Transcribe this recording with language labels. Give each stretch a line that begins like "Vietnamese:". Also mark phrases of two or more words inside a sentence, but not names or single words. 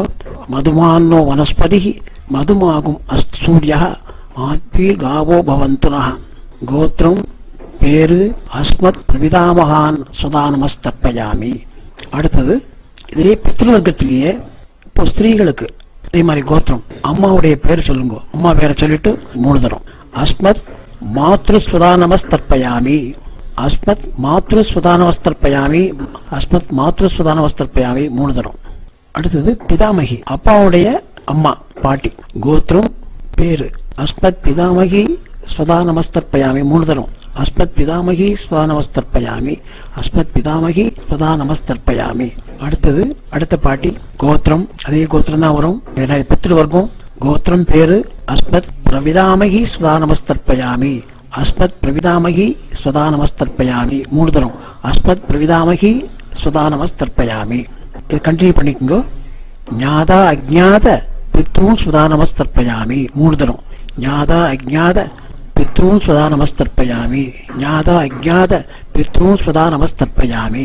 Sanskrit: मधुमान्नो वनस्पतिर् मधुमाँ अस्तु सूर्यः माध्वीर् गावो भवन्तु नः.
Tamil: கோத்திரம் பேரு
Sanskrit: अस्मत् प्रपितामहान् स्वधा नमस्तर्पयामि.
Tamil: அடுத்தது இதே பித்ருவர்க்கத்திலேயே இப்போ ஸ்திரீகளுக்கு அதே மாதிரி கோத்திரம் அம்மாவுடைய பேர் சொல்லுங்க. அம்மா பேரை சொல்லிட்டு 3 தரம்
Sanskrit: अस्मत् मातृ स्वधा नमस्तर्पयामि. अस्मत् मातृ स्वधा नमस्तर्पयामि. अस्मत् मातृ स्वधा नमस्तर्पयामि 3 தரம்.
Tamil: அடுத்தது பிதாமகி அப்பாவுடைய அம்மா பாட்டி. கோத்திரம் பேரு
Sanskrit: अस्मत् पितामही स्वधा नमस्तर्पयामि 3 தரம். अस्मत् पितामही स्वधा नमस्तर्पयामि. अस्मत् पितामही स्वधा नमस्तर्पयामि.
Tamil: அடுத்தது அடுத்த பாட்டி கோத்திரம் அதே கோத்திரம் தான் வரும்.
Sanskrit: पितृ वर्गम्.
Tamil: கோத்திரம் பேரு
Sanskrit: अस्मत् प्रपितामही स्वधा नमस्तर्पयामि. अस्मत् प्रपितामही स्वधा नमस्तर्पयामि 3 தரம். अस्मत् प्रपितामही स्वधा नमस्तर्पयामि.
Tamil: இது கண்டினியூ பண்ணிக்கோங்க.
Sanskrit: ज्ञाता अज्ञात पितृ स्वधा नमस्तर्पयामि 3 தரம். ज्ञाता अज्ञात पितॄन् स्वधा नमस्तर्पयामि. ज्ञाता अज्ञात पितॄन् स्वधा नमस्तर्पयामि.